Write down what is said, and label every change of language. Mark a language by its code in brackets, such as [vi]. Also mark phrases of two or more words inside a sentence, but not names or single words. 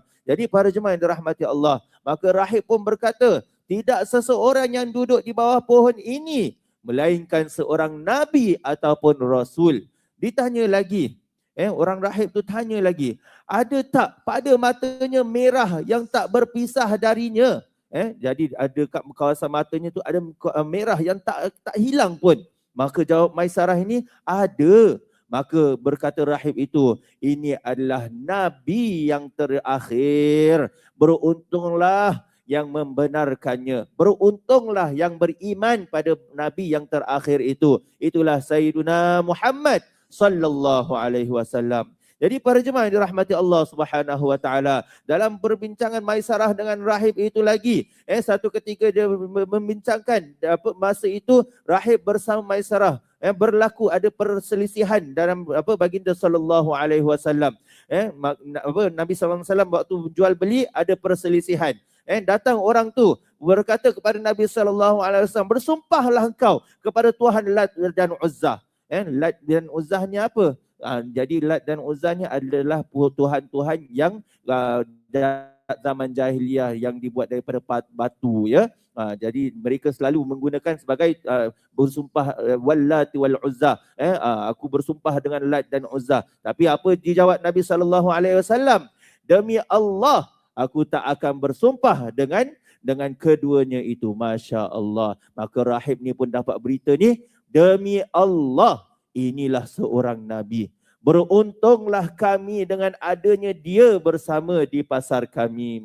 [ms] Jadi para jemaah yang dirahmati Allah, maka rahib pun berkata, tidak seseorang yang duduk di bawah pohon ini melainkan seorang nabi ataupun rasul. Ditanya lagi, orang rahib tu tanya lagi, ada tak pada matanya merah yang tak berpisah darinya? Jadi ada kat kawasan matanya tu ada merah yang tak hilang pun. Maka jawab Maisarah ini, ada. Maka berkata rahib itu, ini adalah Nabi yang terakhir. Beruntunglah yang membenarkannya. Beruntunglah yang beriman pada Nabi yang terakhir itu. Itulah [ar] سيدنا محمد صلى الله عليه وسلم. [ms] Jadi para jemaah yang dirahmati [ar] الله سبحانه وتعالى, [ms] dalam perbincangan Maisarah dengan rahib itu lagi, satu ketika dia membincangkan, masa itu rahib bersama Maisarah, berlaku ada perselisihan dalam baginda [ar] صلى الله عليه وسلم. [ms] Nabi [ar] صلى الله عليه وسلم [ms] waktu jual beli ada perselisihan. Datang orang tu berkata kepada Nabi [ar] صلى الله عليه وسلم, [ms] bersumpahlah engkau kepada Tuhan Lat dan Uzzah. Lat dan Uzzahnya apa? Jadi Lat dan Uzzahnya adalah tuhan-tuhan yang zaman jahiliyah yang dibuat daripada batu, ya. Jadi mereka selalu menggunakan sebagai bersumpah [ar] واللات والعزى. [ms] Aku bersumpah dengan Lat dan Uzzah. Tapi apa dijawab Nabi [ar] صلى الله عليه وسلم? [ms] Demi Allah, aku tak akan bersumpah dengan keduanya itu. [ar] ما شاء الله. [ms] Maka rahib ni pun dapat berita ni, demi Allah, inilah seorang Nabi. Beruntunglah kami dengan adanya dia bersama di pasar kami.